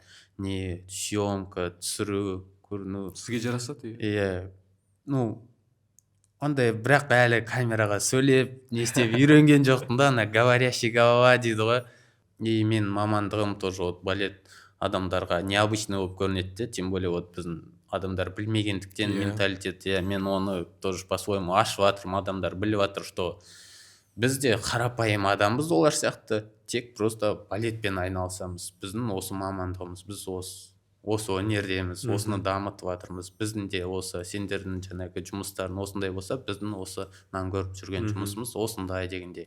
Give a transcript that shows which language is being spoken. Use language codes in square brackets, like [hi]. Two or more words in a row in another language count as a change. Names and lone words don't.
[kk] Не съемка, түсіру, көріну. Сізге жарасады? Иә. Ондай бірақ әлі камераға сөйлеп, не істеп үйренген жоқпын да, ана [ru] говорящий голова [kk] дейді ғой. И мен мамандығым [ru] тоже вот [kk] балет адамдарға необычный болып көрінеді де, [ru] тем более вот [kk] біздің адамдар білмегендіктен менталитет, мен оны [ru] тоже по-своему [kk] ашып жатырмын, адамдар біліп жатыр, что біз де қарапайым адамбыз олар сияқты, тек просто балетпен айналысамыз. Біздің осы мамандығымыз, біз осы өнердеміз, осыны дамытып жатырмыз. Біздің де осы сендердің жаңағы жұмыстарын осындай болса, біздің осы көріп жүрген жұмысымыз осындай дегенде.